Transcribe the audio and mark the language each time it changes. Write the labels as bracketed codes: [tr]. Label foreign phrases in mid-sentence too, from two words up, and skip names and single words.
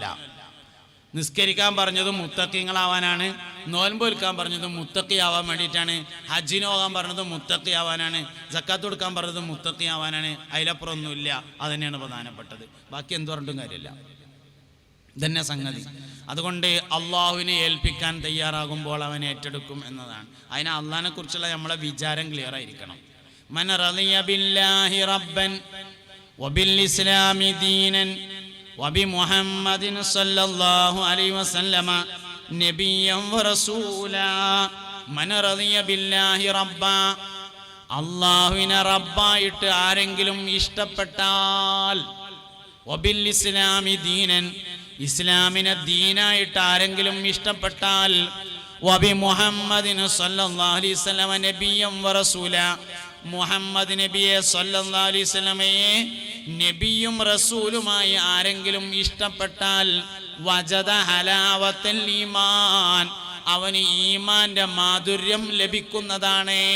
[ml] നിസ്കരിക്കാൻ പറഞ്ഞതും മുത്തഖീങ്ങളാവാനാണ്, നോൽമ്പ് വെൽക്കാൻ പറഞ്ഞതും മുത്തഖിയാവാൻ വേണ്ടിയിട്ടാണ്, ഹജ്ജിന് പോകാൻ പറഞ്ഞതും മുത്തഖിയാവാനാണ്, സക്കാത്ത് കൊടുക്കാൻ പറഞ്ഞതും മുത്തഖിയാവാനാണ്. അതിലപ്പുറമൊന്നുമില്ല. അത് തന്നെയാണ് പ്രധാനപ്പെട്ടത്. ബാക്കി എന്ത് പറഞ്ഞിട്ടും കാര്യമില്ല. ഇതന്നെ സംഗതി. അതുകൊണ്ട് അള്ളാഹുവിനെ ഏൽപ്പിക്കാൻ തയ്യാറാകുമ്പോൾ അവൻ ഏറ്റെടുക്കും എന്നതാണ്. അതിന് അള്ളാഹിനെ കുറിച്ചുള്ള നമ്മളെ വിചാരം ക്ലിയർ ആയിരിക്കണം. [ar] من رضي بالله ربا وبالإسلام دينا وبمحمد صلى الله عليه وسلم نبيا ورسولا. من رضي بالله ربا, [ml] അള്ളാഹുവിനെ റബ്ബായിട്ട് ആരെങ്കിലും ഇഷ്ടപ്പെട്ടാൽ, വബിൽ [ar] الإسلام دينا, [ml] ഇസ്ലാമിനെ ദീനായിട്ട് ആരെങ്കിലും ഇഷ്ടപ്പെട്ടാൽ, [ar] وبمحمد صلى الله عليه وسلم نبيا ورسولا, [ml] മുഹമ്മദ് നബിയെ [ar] صلى الله عليه وسلم [ml] നബിയും റസൂലുമായി ആരെങ്കിലും ഇഷ്ടപ്പെട്ടാൽ, [ar] وجد حلاوة الإيمان, [ml] അവന് ഈമാന്റെ മാധുര്യം ലഭിക്കുന്നതാണ്.